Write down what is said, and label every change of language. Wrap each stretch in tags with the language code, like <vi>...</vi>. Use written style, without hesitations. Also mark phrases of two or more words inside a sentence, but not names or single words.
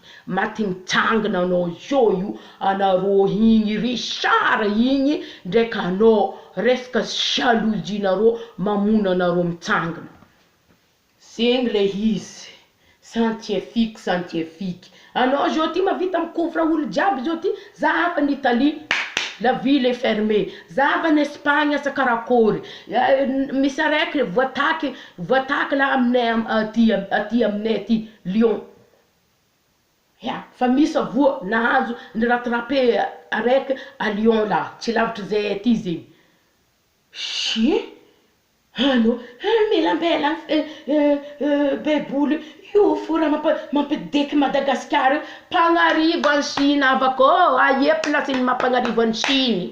<mg>Maty mitsangana anao io. Anarô igny Richard igny ndraiky anao. Resaka jalousie narô mamona anarô mitsangana. Zegny le izy. Scientifique. Anao zao ty mavita mikovra olo jiaby zao ty. Zaha</mg> <fr>en Italie. La ville est fermée.</fr> <mg>Zaha</mg> <fr>en Espagne</fr> <mg>asa karakory. Misy araiky voataky la aminay aty aminay aty Lyon. Fa misy avoa nahazo niratrapé araiky à Lyon là. Tsy lavitry zay aty zegny. Ano, melambela beboly io fora mampideky Madagasikara pagnarivo any Chine avako aie placeny mampagnarivo any Chine.</mg>